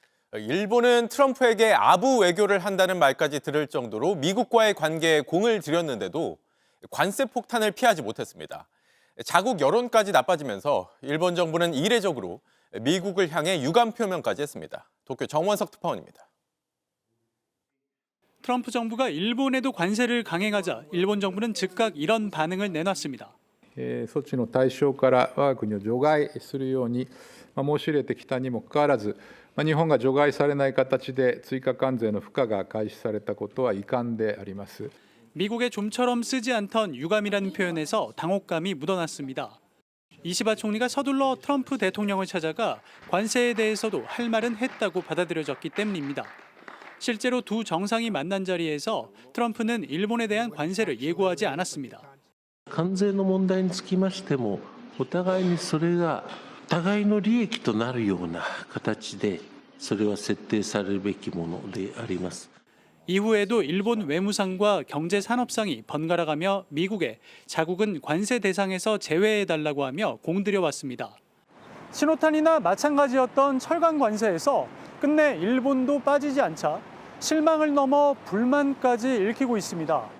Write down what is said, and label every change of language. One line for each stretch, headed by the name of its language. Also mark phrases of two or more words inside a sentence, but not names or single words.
Korean: 일본은 트럼프에게 아부 외교를 한다는 말까지 들을 정도로 미국과의 관계에 공을 들였는데도 관세 폭탄을 피하지 못했습니다. 자국 여론까지 나빠지면서 일본 정부는 이례적으로 미국을 향해 유감 표명까지 했습니다. 도쿄 정원석 특파원입니다. 트럼프 정부가 일본에도 관세를 강행하자 일본 정부는 즉각 이런 반응을 내놨습니다.
Japanese: 措置の対象から我が国を除外するように申し入れてきたにもかかわらず、日本が除外されない形で追加関税の付加が開始されたことは遺憾であります。
Korean: 미국의 좀처럼 쓰지 않던 유감이라는 표현에서 당혹감이 묻어났습니다. 이시바 총리가 서둘러 트럼프 대통령을 찾아가 관세에 대해서도 할 말은 했다고 받아들여졌기 때문입니다. 실제로 두 정상이 만난 자리에서 트럼프는 일본에 대한 관세를 예고하지 않았습니다.
Japanese: 関税の問題につきましても、お互いにそれが互いの利益となるような形で、それは設定されるべきものであります。
Korean: 이후에도 일본 외무상과 경제산업상이 번갈아가며 미국에 자국은 관세 대상에서 제외해달라고 하며 공들여왔습니다. 신호탄이나 마찬가지였던 철강 관세에서 끝내 일본도 빠지지 않자 실망을 넘어 불만까지 일으키고 있습니다.